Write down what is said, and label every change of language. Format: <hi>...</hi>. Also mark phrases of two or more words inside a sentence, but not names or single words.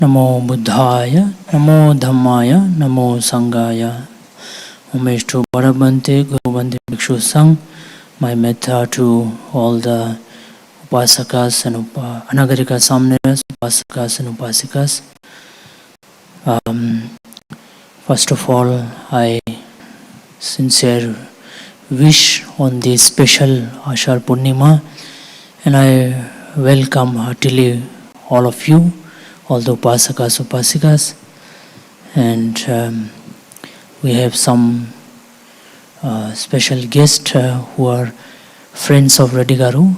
<pi>Namo Buddhaya, Namo Dhammaya, Namo Sanghaya.</pi> <en>Homage to Bharabante, Guru Bante Bhikshu Sangh. My metta to all the Upasakas and Anagarika Samneras, Upasakas and Upasikas. First of all, I sincere wish on this special Ashar Purnima, and I welcome heartily all of you, all the Upasakas, Upasikas, and we have some special guests who are friends of Radigaru.</en>